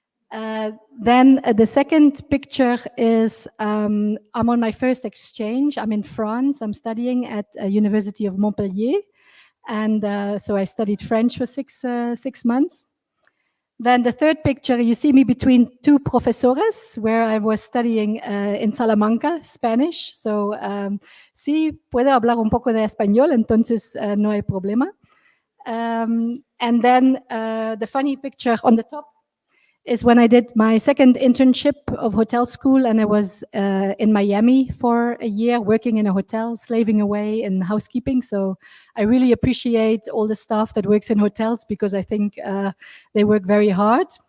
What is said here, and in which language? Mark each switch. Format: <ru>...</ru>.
<en>Then the second picture is I'm on my first exchange. I'm in France. I'm studying at University of Montpellier, and so I studied French for six months. Then the third picture, you see me between two</en> <es>profesores,</es> <en>where I was studying in Salamanca, Spanish.</en> <es>So, sí, puedo hablar un poco de español, entonces no hay problema.</es> <en>And then the funny picture on the top is when I did my second internship of hotel school, and I was in Miami for a year working in a hotel, slaving away in housekeeping. So I really appreciate all the staff that works in hotels, because I think they work very hard.</en>